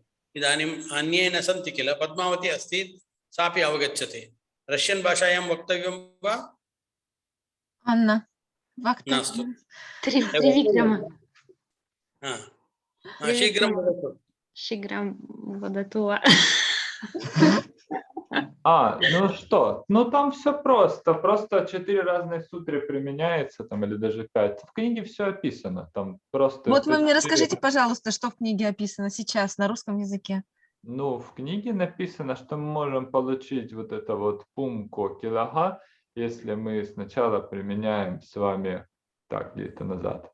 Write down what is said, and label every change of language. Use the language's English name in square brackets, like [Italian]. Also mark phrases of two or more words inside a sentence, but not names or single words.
[Sanskrit] इदानीम् अन्ये न सन्ति किल? पद्मावती अस्ति, सापि अवगच्छति। रष्यन् भाषायां वक्तव्यं वा? Анна, वक्तव्यं। त्रिविक्रम शीघ्रं वदतु। शीघ्रं वदतु वा? [Russian] Ну что? Ну там все просто. Просто 4 разные сутры применяется, там, или даже 5. В книге все описано. Там просто Вот вы это мне 4. расскажите, пожалуйста, что в книге описано сейчас на русском языке. Ну, в книге написано, что мы можем получить вот это вот пум кокилага, если мы сначала применяем с вами, так, где-то назад.